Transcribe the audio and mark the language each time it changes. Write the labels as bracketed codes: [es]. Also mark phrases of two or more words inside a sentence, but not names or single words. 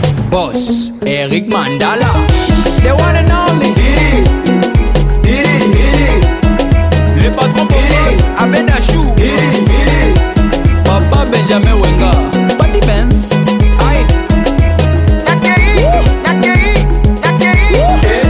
[en] Boss. Eric Mandala, the one and only. [fr] Didi, Didi, Didi. Le patron Didi. [en] Boss, Abed Achou. Didi, Didi. Papa Benjamin Wenga. Patty Benz. Aye. Woo. Woo.